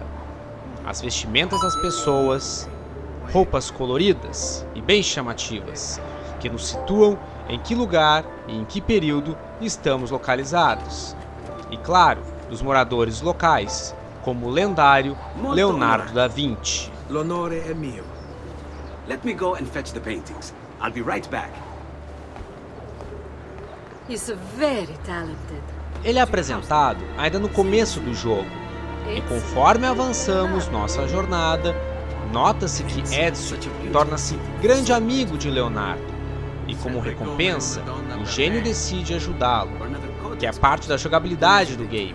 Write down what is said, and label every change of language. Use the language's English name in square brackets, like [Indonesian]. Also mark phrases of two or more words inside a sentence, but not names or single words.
[Portuguese] As vestimentas das pessoas, roupas coloridas e bem chamativas, que nos situam em que lugar e em que período estamos localizados. E claro, dos moradores locais, como o lendário Leonardo da Vinci. [Italian] L'onore è mio. [English] Let me go and fetch the paintings. I'll be right back. He's very talented. [Portuguese] Ele é apresentado ainda no começo do jogo, e conforme avançamos nossa jornada, nota-se que Ezio torna-se grande amigo de Leonardo, e como recompensa, o gênio decide ajudá-lo, que é parte da jogabilidade do game.